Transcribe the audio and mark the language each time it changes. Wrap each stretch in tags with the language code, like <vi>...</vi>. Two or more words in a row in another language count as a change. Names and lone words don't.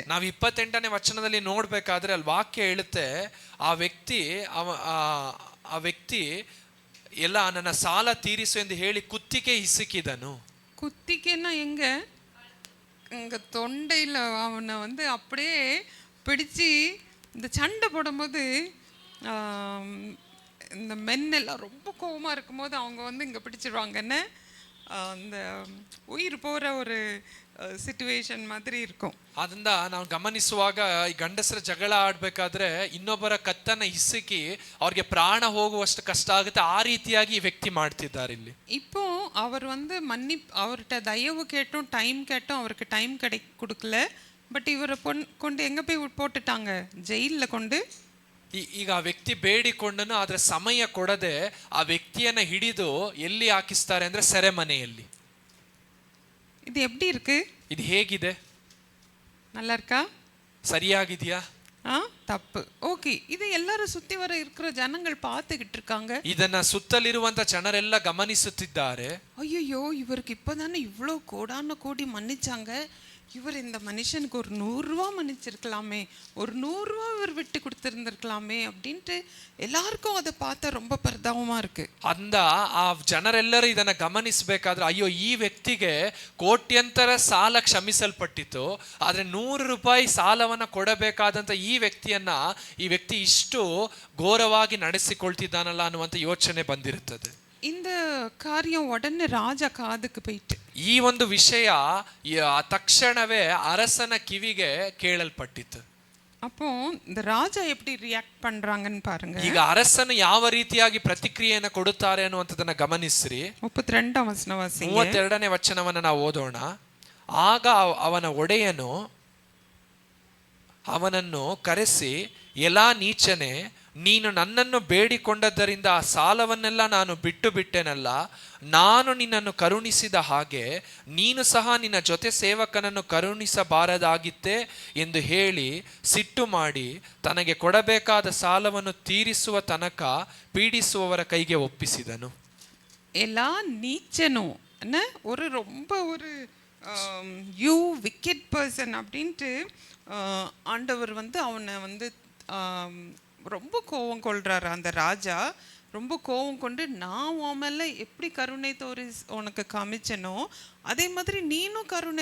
<kn>ನಾವು 28ನೇ ವಚನದಲ್ಲಿ ನೋಡ್ಬೇಕಾದ್ರೆ ಅಲ್ಲಿ ವಾಕ್ಯ ಹೇಳುತ್ತೆ, ಆ ವ್ಯಕ್ತಿ ಎಲ್ಲ ನನ್ನ ಸಾಲ ತೀರಿಸು ಎಂದು ಹೇಳಿ ಕುತ್ತಿಗೆ ಹಿಸುಕಿದನು.</kn> <ta>குத்திக்கைன்னா எங்கே? இங்கே தொண்டையில் அவனை வந்து அப்படியே பிடிச்சி இந்த சண்டை போடும்போது இந்த மென்னெல்லாம் ரொம்ப கோவமாக இருக்கும்போது அவங்க வந்து இங்கே பிடிச்சிடுவாங்கன்னு அந்த உயிர் போகிற ஒரு ಸಿಚುವೇಶನ್ ಮಾದರಿ இருக்கும்.</ta> <kn>ಅದರಿಂದ ನಾವು ಗಮನಿಸುವಾಗ ಈ ಗಂಡಸರ ಜಗಳ ಆಡ್ಬೇಕಾದ್ರೆ ಇನ್ನೊಬ್ಬರ ಕತ್ತನ್ನ ಹಿಸುಕಿ ಅವ್ರಿಗೆ ಪ್ರಾಣ ಹೋಗುವಷ್ಟು ಕಷ್ಟ ಆಗುತ್ತೆ. ಆ ರೀತಿಯಾಗಿ ಈ ವ್ಯಕ್ತಿ ಮಾಡ್ತಿದ್ದಾರೆ ಇಲ್ಲಿ.</kn> <ta>இப்போ அவர் வந்து அவர்கிட்ட தயவு கேட்டும் டைம் கேட்டும் அவருக்கு டைம் கொடுக்கல. பட் இவரை கொண்டு எங்கே போய் போட்டுட்டாங்க? ஜெயிலில் கொண்டு.</ta> <kn>ಈಗ ಆ ವ್ಯಕ್ತಿ ಬೇಡಿಕೊಂಡನು, ಆದ್ರೆ ಸಮಯ ಕೊಡದೆ ಆ ವ್ಯಕ್ತಿಯನ್ನ ಹಿಡಿದು ಎಲ್ಲಿ ಹಾಕಿಸ್ತಾರೆ ಅಂದ್ರೆ ಸೆರೆಮನೆಯಲ್ಲಿ.</kn> <ta>இது எப்படி இருக்கு?</ta> <kn>ಇದು ಹೇಗಿದೆ?</kn> <ta>நல்லா இருக்கா?</ta> <kn>சரியாಗಿದೆಯಾ?</kn> <ta>தப்பு. ஓகே. இது எல்லாரும் சுத்தி வர இருக்கிற ஜனங்கள் பார்த்துக்கிட்டு இருக்காங்க.</ta> <kn>ಇದನ್ನ ಸುತ್ತಲಿರುವಂತ ಜನರೆಲ್ಲ ಗಮನಿಸುತ್ತಿದ್ದಾರೆ.</kn> <ta>ஐயோ, இவருக்கு இப்பதானே இவ்வளோ கோடான கோடி மன்னிச்சாங்க, இவர் இந்த மனுஷனுக்கு ஒரு 100 ரூபா மன்னிச்சிருக்கலாமே, ஒரு 100 ரூபா இவர் விட்டு கொடுத்துருந்துருக்கலாமே அப்படின்ட்டு எல்லாருக்கும் அதை பார்த்தா ரொம்ப பரிதாபமா இருக்கு.</ta> <kn>ಅಂದ ಆ ಜನರೆಲ್ಲರೂ ಇದನ್ನ ಗಮನಿಸಬೇಕಾದ್ರೆ ಅಯ್ಯೋ ಈ ವ್ಯಕ್ತಿಗೆ ಕೋಟ್ಯಂತರ ಸಾಲ ಕ್ಷಮಿಸಲ್ಪಟ್ಟಿತ್ತು, ಆದ್ರೆ 100 ರೂಪಾಯಿ ಸಾಲವನ್ನ ಕೊಡಬೇಕಾದಂತ ಈ ವ್ಯಕ್ತಿ ಇಷ್ಟು ಘೋರವಾಗಿ ನಡೆಸಿಕೊಳ್ತಿದ್ದಾನಲ್ಲ ಅನ್ನುವಂತ ಯೋಚನೆ ಬಂದಿರುತ್ತದೆ.</kn> <ta>இந்த காரியம் உடனே ராஜா காதுக்கு போயிட்டு,</ta> <kn>ಈ ಒಂದು ವಿಷಯ ತಕ್ಷಣವೇ ಅರಸನ ಕಿವಿಗೆ ಕೇಳಲ್ಪಟ್ಟಿತು.</kn> <ta>அப்போ இந்த ராஜா எப்படி ರಿಯಾಕ್ಟ್ பண்றாங்கன்னு பாருங்க.</ta> <kn>ಈಗ ಅರಸನು ಯಾವ ರೀತಿಯಾಗಿ ಪ್ರತಿಕ್ರಿಯೆಯನ್ನು ಕೊಡುತ್ತಾರೆ ಅನ್ನುವಂಥದ್ದನ್ನ ಗಮನಿಸ್ರಿ. 32ನೇ ವಚನ ವಾಸಿಸಿ. 32ನೇ ವಚನವನ್ನು ನಾವು ಓದೋಣ. ಆಗ ಅವನ ಒಡೆಯನು ಅವನನ್ನು ಕರೆಸಿ, ಎಲಾ ನೀಚನೆ, ನೀನು ನನ್ನನ್ನು ಬೇಡಿಕೊಂಡದ್ದರಿಂದ ಆ ಸಾಲವನ್ನೆಲ್ಲ ನಾನು ಬಿಟ್ಟು ಬಿಟ್ಟೆನಲ್ಲ, ನಾನು ನಿನ್ನನ್ನು ಕರುಣಿಸಿದ ಹಾಗೆ ನೀನು ಸಹ ನಿನ್ನ ಜೊತೆ ಸೇವಕನನ್ನು ಕರುಣಿಸಬಾರದಾಗಿತ್ತೆ ಎಂದು ಹೇಳಿ ಸಿಟ್ಟು ಮಾಡಿ ತನಗೆ ಕೊಡಬೇಕಾದ ಸಾಲವನ್ನು ತೀರಿಸುವ ತನಕ ಪೀಡಿಸುವವರ ಕೈಗೆ ಒಪ್ಪಿಸಿದನು.</kn> <ta>எல்லா நீச்சனும் ஒரு ரொம்ப ஒரு</ta> <en>you wicked person</en> <ta>அப்படின்ட்டு ஆண்டவர் வந்து அவனை வந்து ரொம்ப கோபம் கொள்றாரு. அந்த ராஜா ரொம்ப கோபம் கொண்டு, நான் உன் மேலே எப்படி கருணை தோறி உனக்கு காமிச்சனோ அதே மாதிரி நீனும் கருணை</ta>